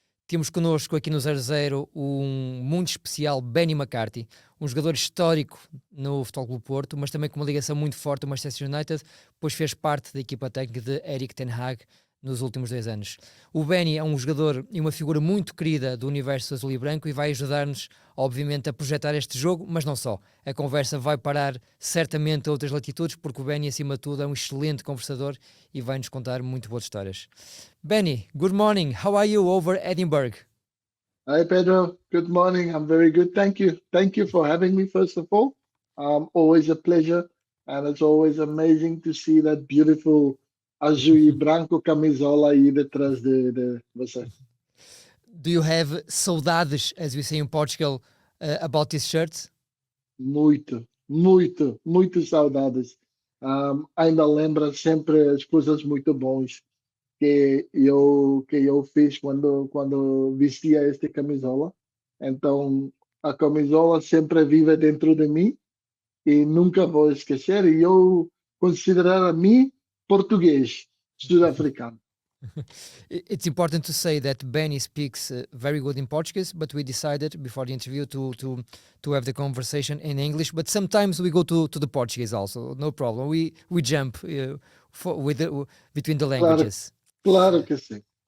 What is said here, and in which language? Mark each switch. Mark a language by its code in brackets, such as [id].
[pt] Temos connosco aqui no 00 um muito especial Benni McCarthy, um jogador histórico no Futebol Clube Porto, mas também com uma ligação muito forte ao Manchester United, pois fez parte da equipa técnica de Erik ten Hag nos últimos 2 anos. O Benni é um jogador e uma figura muito querida do universo azul e branco e vai ajudar-nos, obviamente, a projetar este jogo, mas não só. A conversa vai parar certamente a outras latitudes, porque o Benni, acima de tudo, é um excelente conversador e vai-nos contar muito boas histórias. [en] Benni, good morning. How are you over Edinburgh? Hi, Pedro. Good morning. I'm very good. Thank you. Thank you for having me, first of all. Always a pleasure. And it's always amazing to see that beautiful [pt] azul e branco camisola aí detrás de você. [en] Do you have saudades, as we say in Portugal, about this shirt? [pt] Muito saudades. Ainda lembra sempre as coisas muito bons que eu fiz quando vestia esta camisola. Então, a camisola sempre vive dentro de mim e nunca vou esquecer. E eu considerar a mim português, sul-africano. [en] It's important to say that Benni speaks very good in Portuguese, but we decided before the interview to have the conversation in English. But sometimes we go to the Portuguese also, no problem. We jump between the languages. [pt] Claro que sim.